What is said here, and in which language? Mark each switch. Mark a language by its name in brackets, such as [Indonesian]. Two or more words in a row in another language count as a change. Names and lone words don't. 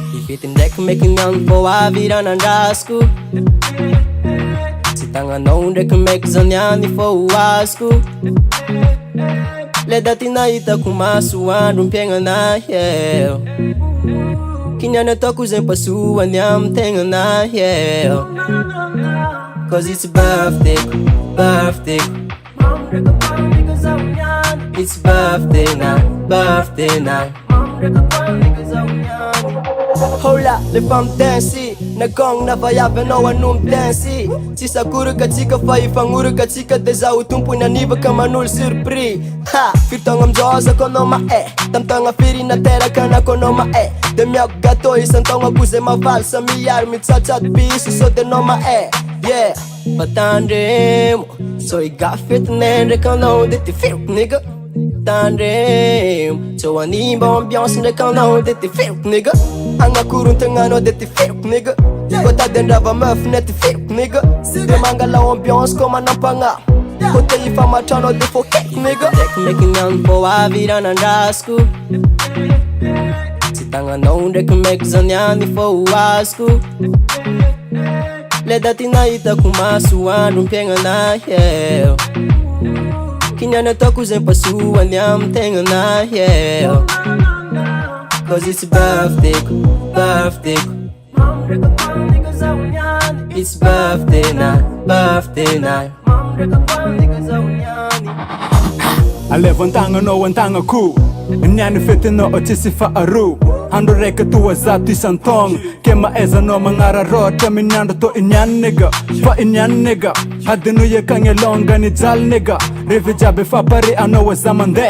[Malagasy] Fity ndraiky meky miagno vô avy raha nandrasiko. Tsy tagnanao ndraiky meky zaniany fô ho azoko. Le daty nahitako masoandro mpiaignana Kiniany ataoko zay pasoany amy tegnana [English] Cause it's birthday, birthday. It's birthday night. [Malagasy] Hola, le fam dancey. Nagong na vayavanao anum dancey. Sisaguraka tsika fa ifanguraka tsika de zaho tompo nanivaka manolo surpris. Ha, firtagna amizao kono ma tamtagna firy nateraka nakono ma de miako gâteau isan-taogna ko zay mavalsa miary mitsatsato piso so de no ma yeah. Batandremo so igafetinay ndraiky anao de ty fioko nigga. Tandremo so animba ambiance ndraiky anao de ty fioko nigga. Agnakorontagnanao de ty fioko nigga. Koa tady andrava meuf ne ty fioko nigga. De mangalao ambiance ko manampagna. Koa te ifamatrano de fô keko nigga. Ndraiky meky miagno vô avy raha nandrasiko. Tsy tagnanao ndraiky meky zaniany fô ho azoko. Le daty nahitako masoandro mpiaignana Kiniany ataoko zay pasoany amy tegnana [English] Cause it's birthday, birthday. It's birthday night. [Malagasy] Aleva an-tagnanao an-tagnako. Niany fetinao tsisy faharoa. Andro raiky toa zato isan-taogna. Ke mahaizanao magnararaotra amin'ny andro tô iniany nigga. Fa iniany nigga. Adinao ekagny alongany jaly nigga. Revy jiaby efa pare anao aza mandeha.